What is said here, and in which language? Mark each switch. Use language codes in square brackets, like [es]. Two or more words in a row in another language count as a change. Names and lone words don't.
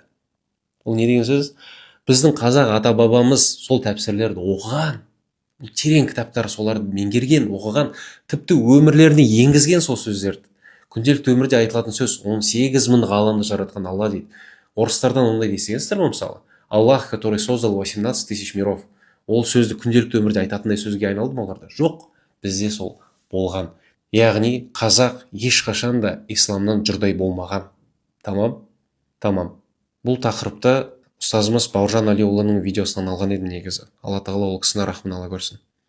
[kk] Ол не деген сөз? Біздің қазақ ата-бабамыз сол тәпсірлерді оқыған, терең кітаптар, соларды меңгерген, оқыған, тіпті өмірлеріне енгізген сол сөздерді. Күнделікті өмірде айтылатын сөз 18 мың ғаламды жаратқан Алла дейді. Орыстардан ондай естігенсіздер ме мысалы? [ru] Аллах, который создал 18 тысяч миров. [kk] Ол сөзді күнделікті өмірде айтатындай сөзге айналды ма оларда? Жоқ, бізде сол болған. Яғни қазақ ешқашан да исламнан жұрдай болмаған. Тамам. Бұл тақырыпта ұстазымыз Бауыржан Алиұлының видеосынан алған едім негізі. Алла тағала ол кісіні рахмын ала көрсін.